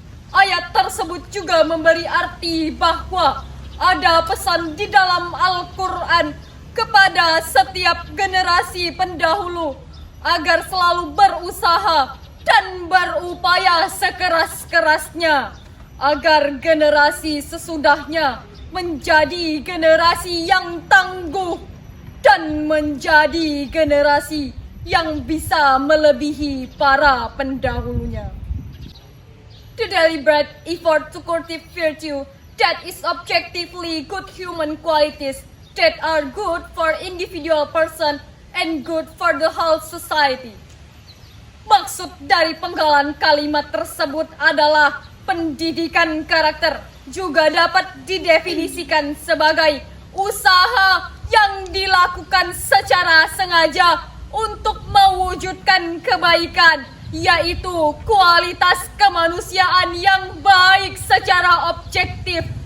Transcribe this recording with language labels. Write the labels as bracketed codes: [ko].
[id] Ayat tersebut juga memberi arti bahwa ada pesan di dalam Al-Quran kepada setiap generasi pendahulu agar selalu berusaha dan berupaya sekeras-kerasnya agar generasi sesudahnya menjadi generasi yang tangguh dan menjadi generasi yang bisa melebihi para pendahulunya. [en] The deliberate effort to cultivate virtue that is objectively good human qualities that are good for individual person and good for the whole society. [id] Maksud dari penggalan kalimat tersebut adalah pendidikan karakter juga dapat didefinisikan sebagai usaha yang dilakukan secara sengaja untuk mewujudkan kebaikan, yaitu kualitas kemanusiaan yang baik secara objektif,